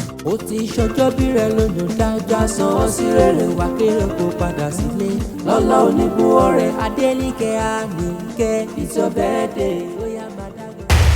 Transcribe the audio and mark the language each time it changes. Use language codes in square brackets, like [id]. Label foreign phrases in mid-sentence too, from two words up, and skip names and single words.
[yo] Ó ti ṣọjọ́ bí rẹ̀ lónìí, dájọ́ san án sí rere, wà kéré kó padà sílé. Lọ́lá onígun ọ̀rẹ́, Adéníkẹ́ Àníkẹ́, [en] it's your birthday. [yo] Ó yá, máa dágbére.